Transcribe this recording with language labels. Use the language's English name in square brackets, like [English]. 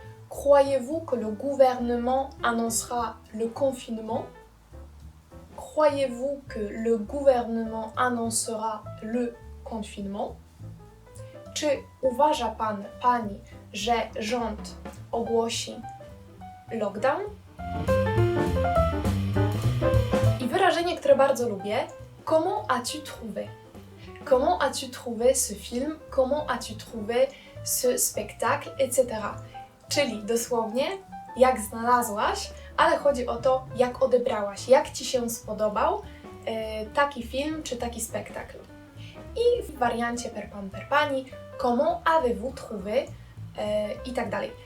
[French] Croyez-vous que le gouvernement annoncera le confinement? Croyez-vous que le gouvernement annoncera le confinement? [Polish] Czy uważa pan, pani, że rząd ogłosi lockdown? I wyrażenie, które bardzo lubię, [French] comment as-tu trouvé? Comment as-tu trouvé ce film? Comment as-tu trouvé ce spectacle? Etc. [Polish] Czyli dosłownie, jak znalazłaś, ale chodzi o to, jak odebrałaś, jak Ci się spodobał taki film czy taki spektakl. I w wariancie per pan, per pani, [French] comment avez-vous trouvé [Polish] i tak dalej.